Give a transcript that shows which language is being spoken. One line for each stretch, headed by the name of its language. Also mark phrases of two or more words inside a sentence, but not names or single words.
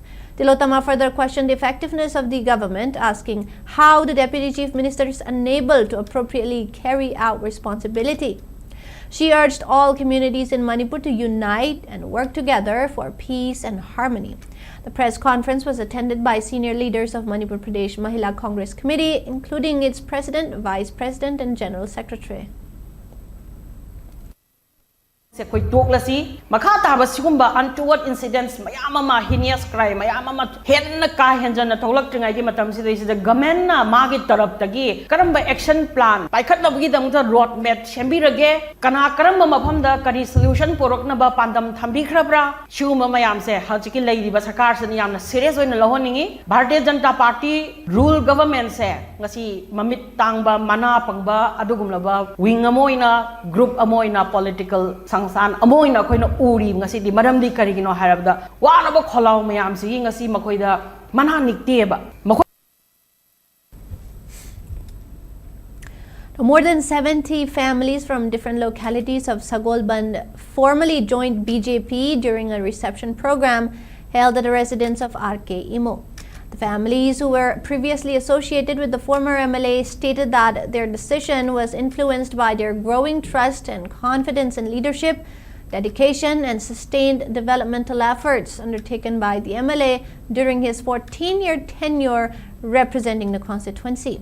English: Tilotama further questioned the effectiveness of the government, asking how the Deputy Chief Minister is unable to appropriately carry out responsibility. She urged all communities in Manipur to unite and work together for peace and harmony. The press conference was attended by senior leaders of Manipur Pradesh Mahila Congress Committee, including its President, Vice President and General Secretary.
Manipuri: Koi toklasi makha taba sigumba
English: untoward incidents
Manipuri: mayama
English: heinous crime
Manipuri: mayama hen ka henjan tholak tingai gi matam si
English: the government
Manipuri: na magi tarap tagi karamba
English: action plan
Manipuri: paikhat na gi dang
English: road map
Manipuri: sembirage kana karamba mafam da kari solution porok na ba pandam thambi khrabra shuma mayam se hajiki lei ba sarkar se yamna serious oina lohoningi Bharatiya Janata Party
English: rule government
Manipuri: se ngasi mamit tangba mana pangba adugumla ba wing amoina group amoina political san amoina khoina uri ngasi di maramdi karigino harabda wanaba kholaw mayam si ngasi makoida mana nikteba.
English: More than 70 families from different localities of Sagolband formally joined BJP during a reception program held at the residence of RK Imo. The families who were previously associated with the former MLA stated that their decision was influenced by their growing trust and confidence in leadership, dedication, and sustained developmental efforts undertaken by the MLA during his 14-year tenure representing the constituency.